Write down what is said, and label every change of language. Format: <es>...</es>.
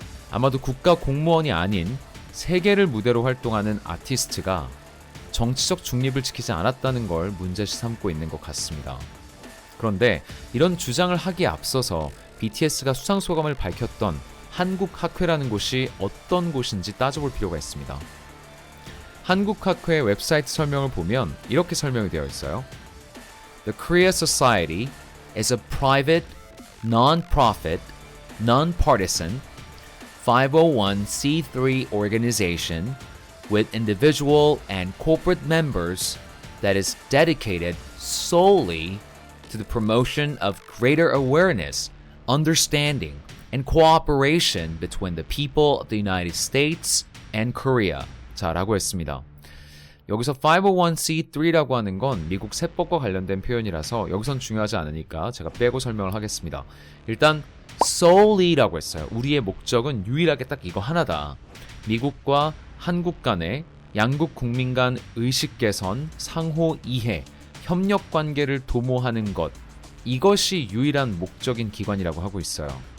<ko>아마도 국가 공무원이 아닌 세계를 무대로 활동하는 아티스트가 정치적 중립을 지키지 않았다는 걸 문제시 삼고 있는 것 같습니다. 그런데 이런 주장을 하기에 앞서서 BTS가 수상소감을 밝혔던 한국학회라는 곳이 어떤 곳인지 따져볼 필요가 있습니다. 한국학회 웹사이트 설명을 보면 이렇게 설명이 되어 있어요.</ko> <en>The Korea Society is a private, non-profit, non-partisan 501c3 organization with individual and corporate members that is dedicated solely to the promotion of greater awareness, understanding, and cooperation between the people of the United States and Korea.</en> <ko>자, 라고 했습니다. 여기서 501c3라고 하는 건 미국 세법과 관련된 표현이라서 여기선 중요하지 않으니까 제가 빼고 설명을 하겠습니다. 일단 solely라고 했어요. 우리의 목적은 유일하게 딱 이거 하나다. 미국과 한국 간의 양국 국민 간 의식 개선, 상호 이해, 협력 관계를 도모하는 것, 이것이 유일한 목적인 기관이라고 하고 있어요.</ko>